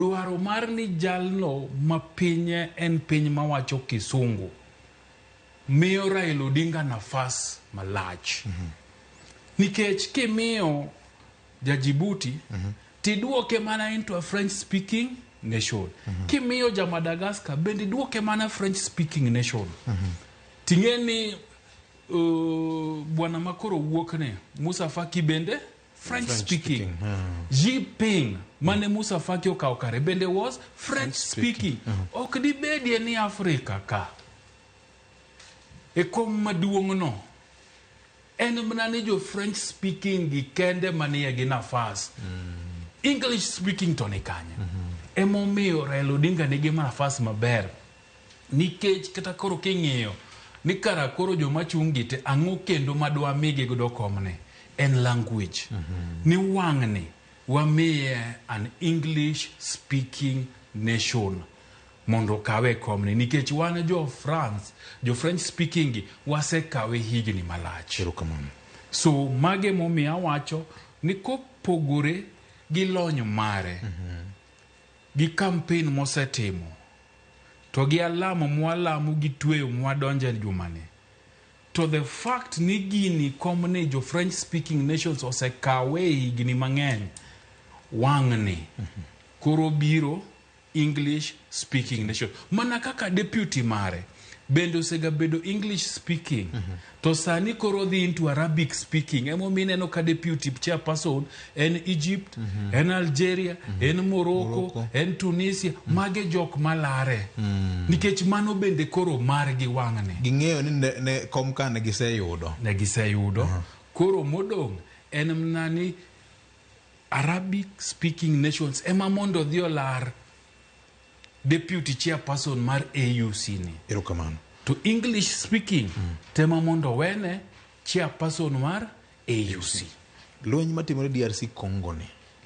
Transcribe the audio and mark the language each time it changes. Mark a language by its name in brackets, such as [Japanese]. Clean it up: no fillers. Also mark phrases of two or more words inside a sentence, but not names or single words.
[Luo (Kenya and Tanzania)] Dwaro mar ni jalno ma pinye en piny mawacho kisungu miyo Raila Odinga nafas malach. Nikech kimiyo Djibouti tiduoke mana [English] into a French speaking nation. [Luo (Kenya and Tanzania)] Kimiyo Madagascar bende duoke mana [English] French speaking nation. [Luo (Kenya and Tanzania)] Tingeni bwana makoro wuokne Musa Faki bende [English] French speaking. [Luo (Kenya and Tanzania)] Jinping mane Musa Faki okawo kare bende [English] was French speaking. [Luo (Kenya and Tanzania)] Ok dibedie ni Afrika ka e kom maduong' no en mana ni jo [English] French speaking [Luo (Kenya and Tanzania)] gi kende manie gi nafas. [English] English speaking [Luo (Kenya and Tanzania)] to ni kanye. Emomiyo Raila Odinga nigi nafas maber. Nikech kata koro king'iyo ni kara koro joma chungi te ang'o kendo madwa migi godo komne en language. Ni wang'ni wamiye an [English] English speaking nation [Luo (Kenya and Tanzania)] mondo kawe komne. Nikech wan jo France, jo [English] French speaking [Luo (Kenya and Tanzania)] gi wase kawe higni malach. So mage momiyo awacho ni kopogore gi lony mare gi campaign mosetimo to gi alamo mwalamo gi tweyo mwadonje jumane, [English] to the fact [Luo (Kenya and Tanzania)] ni gini komne jo [English] French speaking nations [Luo (Kenya and Tanzania)] osekawe higni mang'eny wang'ni koro biro [English] English speaking nation. [Luo (Kenya and Tanzania)] Mana kaka deputy mare bendo osega bedo [English] English speaking [Luo (Kenya and Tanzania)] to sani koro dhi [English] into Arabic speaking. [Luo (Kenya and Tanzania)] Emo mineno ka [English] deputy chairperson [Luo (Kenya and Tanzania)] en Egypt, en Algeria, en Morocco, en Tunisia, mage jok malare. Nikech mano bende koro margi wang'ne. Ging'eyo ni ne kom ka ne giseyudo. Ne giseyudo. Koro modong' en mnani [English] Arabic speaking nations [Luo (Kenya and Tanzania)] ema mondo dhi olar [English] deputy chairperson [Luo (Kenya and Tanzania)] mar AUC ni. Erokamano. To [English] English speaking [Luo (Kenya and Tanzania)] tema mondo wene chairperson mar AUC. Lweny matimore DRC Congo ni